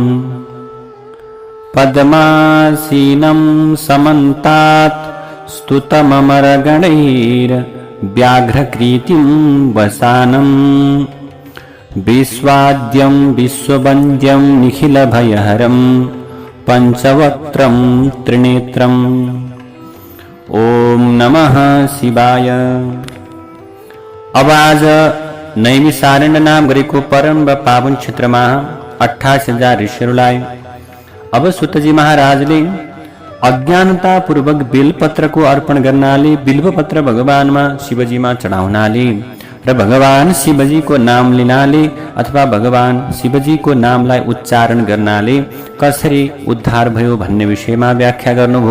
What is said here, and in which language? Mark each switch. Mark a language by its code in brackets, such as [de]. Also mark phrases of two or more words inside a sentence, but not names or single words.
[sa] पद्मासीनं समन्तात् स्तुतममरगणैर्व्याघ्रकृतिं वसानं विश्वाद्यं विश्ववन्द्यं निखिलभयहरं पंचवक्त्रं त्रिनेत्रम्। ओम नमः शिवाय। [ne] अब आज नैमिषारण्य नाम गरेको परम व पावन क्षेत्रमा 28,000 ऋषिहरूलाई अब सुतजी महाराजले अज्ञानता पूर्वक बेलपत्रको अर्पण गर्नाले बिल्वपत्र भगवानमा शिवजीमा चढाउनाले र भगवान शिवजीको नाम लिनाले अथवा भगवान शिवजीको नामलाई उच्चारण गर्नाले कसरी उद्धार भयो भन्ने विषयमा व्याख्या गर्नुभयो।